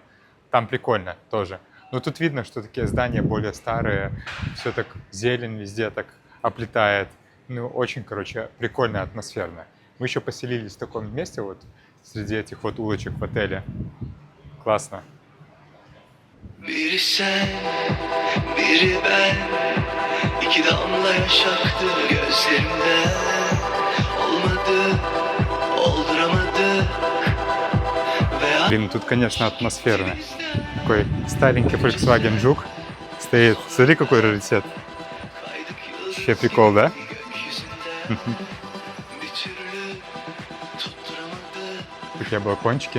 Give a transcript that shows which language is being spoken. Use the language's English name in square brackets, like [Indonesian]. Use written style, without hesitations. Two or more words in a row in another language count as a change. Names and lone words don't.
[Russian] Там прикольно тоже. Но тут видно, что такие здания более старые. Все так зелень везде так оплетает. Ну, очень, короче, прикольно, атмосферно. Мы еще поселились в таком месте вот среди этих вот улочек в отеле. Классно. [Turkish] Biri sen, biri ben, iki damla yaş aktı gözlerimden. Olmadı, olduramadık. [Russian] Блин, тут, конечно, атмосферно. Такой старенький Volkswagen Жук стоит. Смотри, какой раритет. Вообще прикол, да? Такие балкончики.